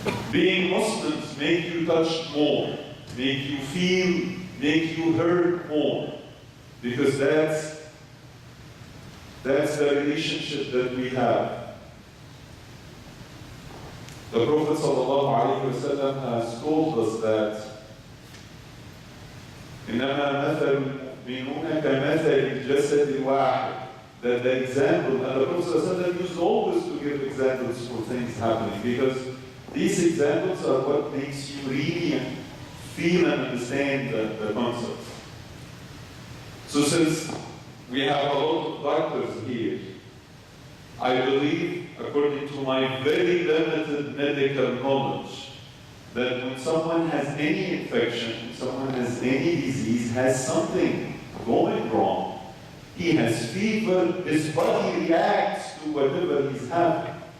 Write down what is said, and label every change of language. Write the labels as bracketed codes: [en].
[en] Being Muslims make you touch more, make you feel, make you hurt more, because that's the relationship that we have. The Prophet ﷺ has told us that [ar] إنما مثل المؤمنون كمثل الجسد الواحد. [en] That the example, and the Prophet ﷺ used always to give examples for things happening, because these examples are what makes you really feel and understand the concept. So since we have a lot of doctors here, I believe, according to my very limited medical knowledge, that when someone has any infection, someone has any disease, has something going wrong, he has fever, his body reacts to whatever he's having.